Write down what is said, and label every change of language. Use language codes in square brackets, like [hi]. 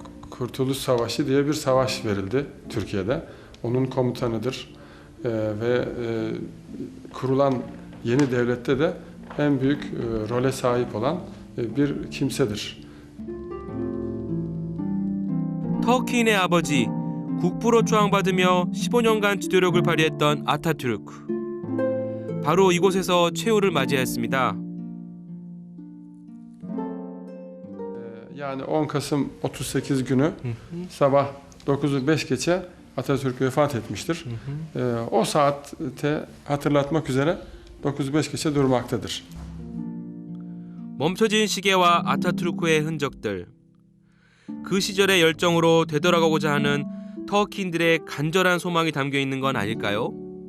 [tr] Kurtuluş Savaşı diye bir savaş verildi Türkiye'de. Onun komutanıdır ve kurulan yeni devlette de en büyük role sahip olan bir kimsedir. [ko] 터키인의 아버지, 국부로 추앙받으며 15년간 지도력을 발휘했던 아타투르크. 바로 이곳에서 최후를 맞이했습니다. [tr] Yani 10 Kasım 38 günü sabah 9'u 5 geçe Atatürk vefat etmiştir. O saatte hatırlatmak üzere 9'u 5 geçe durmaktadır. [ko] 멈춰진 시계와 아타투르크의 흔적들. 그 시절의 열정으로 되돌아가고자 하는 터키인들의 간절한 소망이 담겨 있는 건 아닐까요?